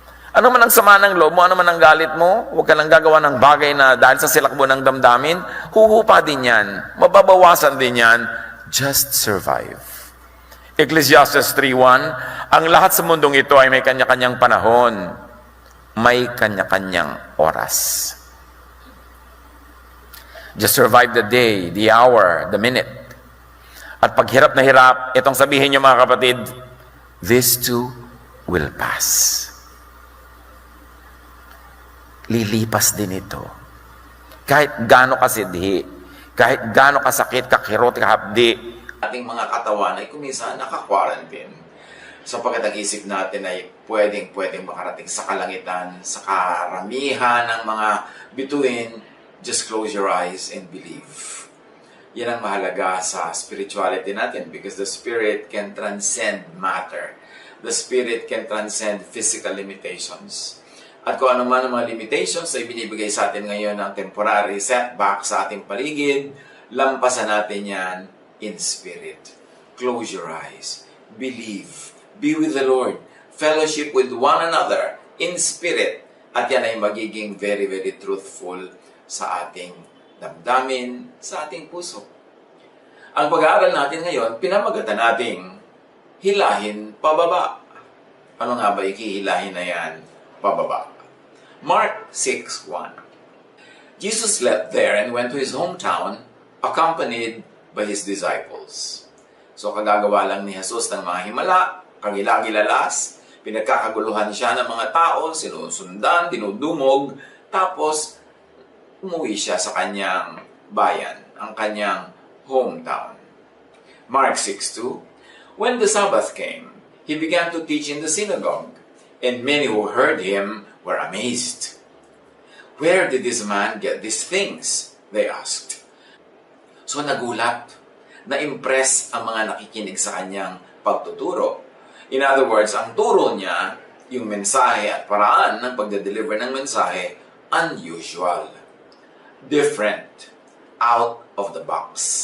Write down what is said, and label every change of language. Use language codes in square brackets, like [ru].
[tl] Ano man ang sama ng loob mo, ano man ang galit mo, huwag ka lang gagawa ng bagay na dahil sa silakbo ng damdamin, huhupa din yan, mababawasan din yan, [en] just survive. [tl] Ecclesiastes 3:1, ang lahat sa mundong ito ay may kanya-kanyang panahon, may kanya-kanyang oras. [en] Just survive the day, the hour, the minute. [tl] At pag hirap na hirap, itong sabihin niyo mga kapatid, [en] this too will pass. [tl] Lilipas din ito. Kahit gaano kasidhi, kahit gaano kasakit, kakirot, kahapdi, ating mga katawan ay kumisa naka-quarantine. sapagkat ang isip natin ay pwedeng makarating sa kalangitan, sa karamihan ng mga bituin. [en] Just close your eyes and believe. [tl] Yan ang mahalaga sa spirituality natin [en] because the Spirit can transcend matter. The Spirit can transcend physical limitations. [tl] At kung ano man ang mga limitations na ibinibigay sa atin ngayon ng temporary setback sa ating paligid, lampasan natin yan [en] in spirit. Close your eyes. Believe. Be with the Lord. Fellowship with one another in spirit. [tl] At yan ay magiging [en] very, very truthful [tl] sa ating damdamin, sa ating puso. Ang pag-aaral natin ngayon, pinamagatan nating hilahin pababa. Ano nga ba ikihilahin na yan pababa? Mark 6:1. [en] Jesus left there and went to his hometown, accompanied by his disciples. [tl] So kagagawa lang ni Jesus ng mga himala, kagilagilalas, pinagkakaguluhan siya ng mga tao, sinusundan, dinudumog, tapos umuwi siya sa kanyang bayan, ang kanyang hometown. [en] Mark 6:2. When the Sabbath came, he began to teach in the synagogue, and many who heard him were amazed. Where did this man get these things? They asked. [tl] So nagulat, na-impress ang mga nakikinig sa kanyang pagtuturo. In other words, ang turo niya, yung mensahe at paraan ng pagde-deliver ng mensahe, unusual. Different. [en] Out of the box.